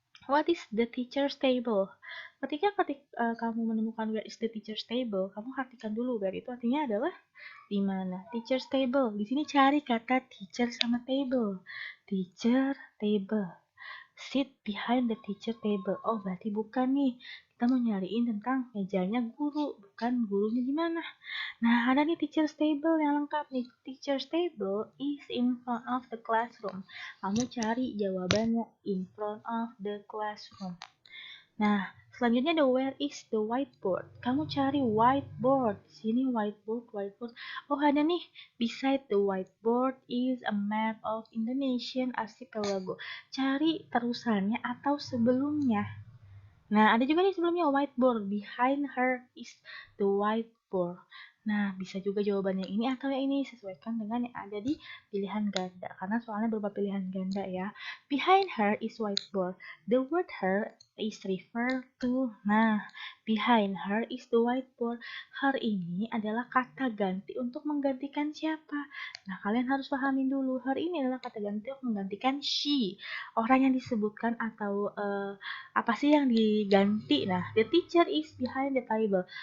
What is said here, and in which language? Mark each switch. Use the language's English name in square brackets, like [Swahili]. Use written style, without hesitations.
[English] What is the teacher's table? [Indonesian] Ketika kamu menemukan [English] where is the teacher's table, [Indonesian] kamu artikan dulu where itu artinya adalah di mana. Teacher's table. Di sini cari kata teacher sama table. [English] Teacher table. Sit behind the teacher table. [Indonesian] Oh, berarti bukan nih. Kita mau nyariin tentang mejanya guru, bukan gurunya di mana. Nah, ada nih [English] teacher's table [Indonesian] yang lengkap nih. [English] Teacher's table is in front of the classroom. [Indonesian] Kamu cari jawabannya [English] in front of the classroom. [Indonesian] Nah, selanjutnya [English] the where is the whiteboard. [Indonesian] Kamu cari [English] whiteboard. [Indonesian] Sini whiteboard. Oh, ada nih. [English] Beside the whiteboard is a map of Indonesian archipelago. [Indonesian] Cari terusannya atau sebelumnya. Nah, ada juga nih sebelumnya whiteboard. [English] Behind her is the whiteboard. [Indonesian] Nah, bisa juga jawabannya ini atau yang ini. Sesuaikan dengan yang ada di pilihan ganda. Karena soalnya berupa pilihan ganda ya. [English] Behind her is whiteboard. The word her is refer to. Nah, behind her is the whiteboard. [Indonesian] Her ini adalah kata ganti untuk menggantikan siapa. Nah, kalian harus pahamin dulu. Her ini adalah kata ganti untuk menggantikan she. Orang yang disebutkan atau apa sih yang diganti. [English] Nah, the teacher is behind the table.